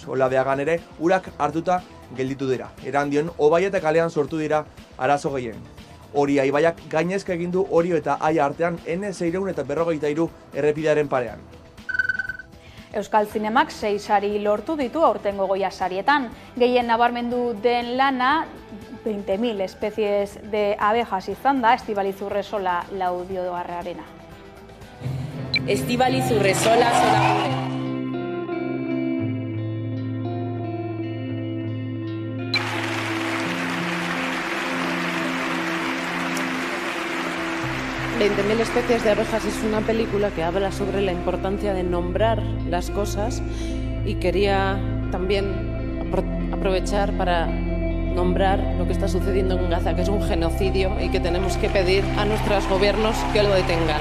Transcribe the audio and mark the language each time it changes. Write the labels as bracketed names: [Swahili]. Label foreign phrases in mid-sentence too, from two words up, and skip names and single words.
[Basque] Olabeagan ere urak hartuta gelditu dira. Erandion Obaia eta kalean sortu dira arazo gehien. Oria ibaiak gainezka egin du Orio eta Aia artean N653 errepidearen parean. Euskal Zinemak 6 sari lortu ditu aurtengo Goya sarietan. Gehien nabarmendu den lana 20.000 especies de abejas izan da Estibaliz Urresola Laudioarrarena. Estibaliz Urresola zona gure. [Spanish] «20.000 especies de abejas» es una película que habla sobre la importancia de nombrar las cosas y quería también aprovechar para nombrar lo que está sucediendo en Gaza, que es un genocidio y que tenemos que pedir a nuestros gobiernos que lo detengan.